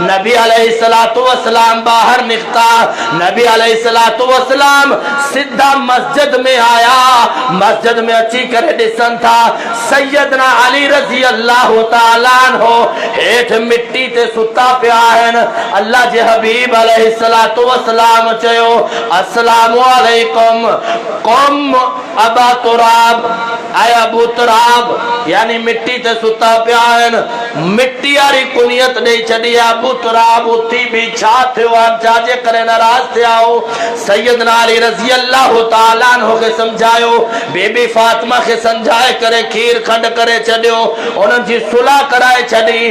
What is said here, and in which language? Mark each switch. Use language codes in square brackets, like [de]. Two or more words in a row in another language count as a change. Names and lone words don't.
[sd] नबी [ar] عليه الصلاة والسلام [sd] ॿाहिरि निकिता। नबी [ar] عليه الصلاة والسلام [sd] सिधा मस्जिद में आया। मस्जिद में अची करे ॾिसनि था सैयदना अली [ar] رضي الله تعالى عنه [sd] हेठि मिट्टी ते सुता पिया आहिनि। अल्लाह जे हबीब [ar] عليه الصلاة والسلام [sd] चयो [ar] السلام عليكم قم أبا تراب, [sd] ऐ अबू तुराब, यानी मिट्टी ते सुता पिया आहिनि। मिट्टी वारी कुनियत ॾेई छॾी। अबू तुराब उथी बि छा थियो आहे, छाजे करे नाराज़ थिया हो। सैयदना अली [ar] رضي الله تعالى عنه [sd] खे समझायो, बीबी फातिमा खे समझाए करे खीर खंड करे छॾियो, उन्हनि जी सुलह कराए छॾी।